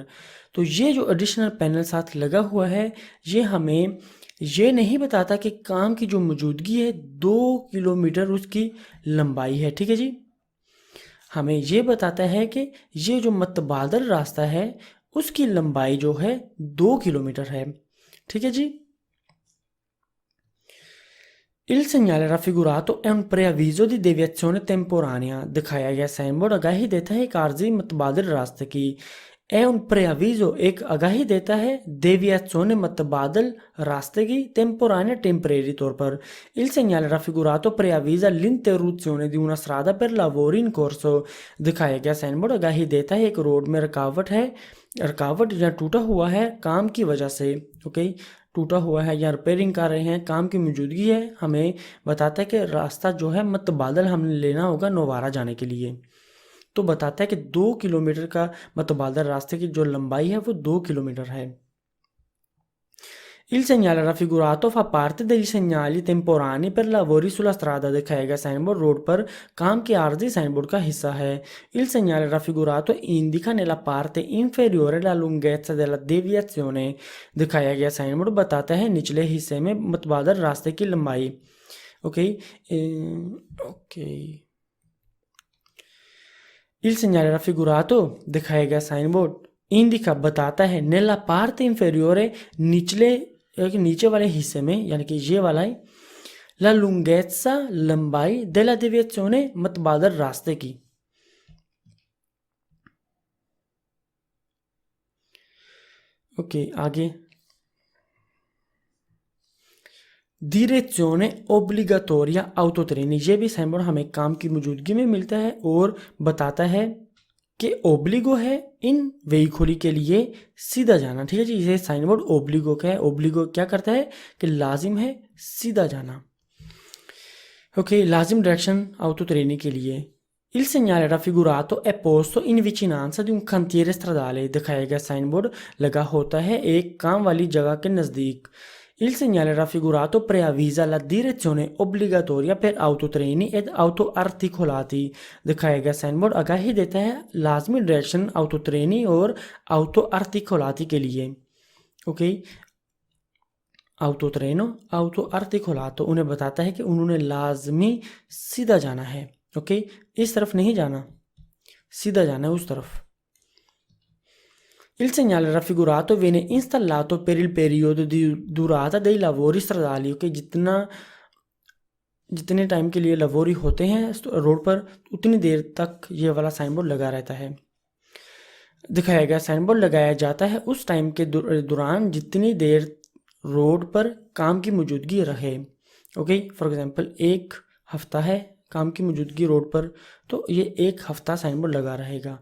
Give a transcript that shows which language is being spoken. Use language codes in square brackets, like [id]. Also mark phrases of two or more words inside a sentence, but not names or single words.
[ur] تو یہ جو [en] additional panel [ur] ساتھ لگا ہوا ہے یہ ہمیں یہ نہیں بتاتا کہ کام کی جو موجودگی ہے 2 کلومیٹر اس کی لمبائی ہے، ٹھیک ہے جی. ہمیں یہ بتاتا ہے کہ یہ جو متبادل راستہ ہے اس کی لمبائی جو ہے 2 کلومیٹر ہے، ٹھیک ہے جی. [it] Il segnale raffigurato è un preavviso di deviazione temporanea। [ur] دکھایا گیا سائن بورڈ آگاہی دیتا ہے ایک عارضی متبادل راستے کی. [it] è un preavviso [ur] ایک آگاہی دیتا ہے deviazione متبادل راستے کی، temporanea ٹیمپریری طور پر. [it] Il segnale raffigurato preavvisa l'interruzione di una strada per lavori in corso। [ur] دکھایا گیا سائن بورڈ آگاہی دیتا ہے ایک روڈ میں رکاوٹ ہے، رکاوٹ یا ٹوٹا ہوا ہے کام کی وجہ سے، اوکے ٹوٹا ہوا ہے یا ریپیئرنگ کر رہے ہیں، کام کی موجودگی ہے، ہمیں بتاتا ہے کہ راستہ جو ہے متبادل ہم نے لینا ہوگا نووارا جانے کے لیے. تو بتاتا ہے کہ 2 کلومیٹر کا متبادل راستے کی جو لمبائی ہے وہ 2 کلومیٹر ہے. [it] Il segnale raffigurato fa parte degli segnali temporanei per lavori sulla strada। [ur] دکھائے گا سائن بورڈ روڈ پر کام کے عارضی سائن بورڈ کا حصہ ہے. [it] Il segnale raffigurato indica nella parte inferiore la lunghezza della deviazione। [ur] دکھایا گیا سائن بورڈ بتاتا ہے نچلے حصے میں متبادل راستے کی لمبائی، اوکے اوکے. [it] Il segnale raffigurato [ur] دکھائے گا سائن بورڈ indica بتاتا ہے [it] nella parte inferiore [ur] نیچے والے حصے میں یعنی کہ یہ والا ہے, [it] la lunghezza [ur] لمبائی [it] della deviazione [ur] متبادل راستے کی، اوکے آگے. [it] direzione obbligatoria autotreni, [ur] یہ بھی سائن بورڈ ہمیں کام کی موجودگی میں ملتا ہے اور بتاتا ہے کہ اوبلیگو ہے ان وہیکل کے لیے سیدھا جانا، ٹھیک ہے جی. یہ سائن بورڈ اوبلیگو کا ہے، اوبلیگو کیا کرتا ہے کہ لازم ہے سیدھا جانا، اوکے لازم ڈائریکشن autotreni کے لیے. [it] Il segnale raffigurato è posto in vicinanza di un cantiere stradale। [ur] دکھایا گیا سائن بورڈ لگا ہوتا ہے ایک کام والی جگہ کے نزدیک. [it] Il segnale raffigurato preavvisa la direzione obbligatoria per autotreni ed autoarticolati। [ur] دکھایا گیا سائن بورڈ آگاہی دیتا ہے لازمی ڈائریکشن autotreni اور autoarticolati کے لیے، اوکے [it] autotreno autoarticolato [ur] انہیں بتاتا ہے کہ انہوں نے لازمی سیدھا جانا ہے، اوکے اس طرف نہیں جانا، سیدھا جانا ہے اس طرف. [it] Il segnale raffigurato viene installato per il periodo di durata dei lavori stradali, [ur] ok جتنا جتنے ٹائم کے لیے لاوری ہوتے ہیں روڈ پر اتنی دیر تک یہ والا سائن بورڈ لگا رہتا ہے. دکھایا گیا سائن بورڈ لگایا جاتا ہے اس ٹائم کے دوران جتنی دیر روڈ پر کام کی موجودگی رہے. اوکے, [en] for example [ur] 1 ہفتہ ہے کام کی موجودگی روڈ پر، تو یہ 1 ہفتہ سائن بورڈ لگا رہے گا.